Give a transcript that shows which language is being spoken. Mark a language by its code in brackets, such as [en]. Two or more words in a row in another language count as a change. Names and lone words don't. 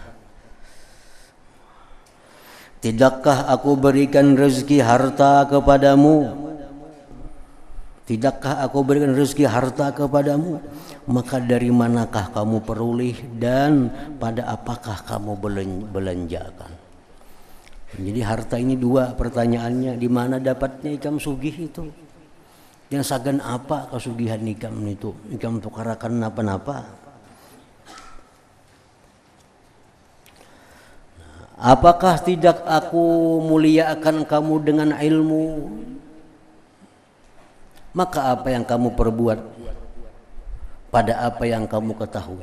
[id] Tidakkah aku berikan rezeki harta kepadamu? Tidakkah aku berikan rezeki harta kepadamu? Maka dari manakah kamu peroleh dan pada apakah kamu belanjakan? [bjn] Jadi harta ini dua pertanyaannya, di mana dapatnya ikam sugih itu? Yang sagan apa kesugihan ikam itu? Ikam tukarakan napa-napa? [id] Apakah tidak aku muliakan kamu dengan ilmu? Maka apa yang kamu perbuat pada apa yang kamu ketahui?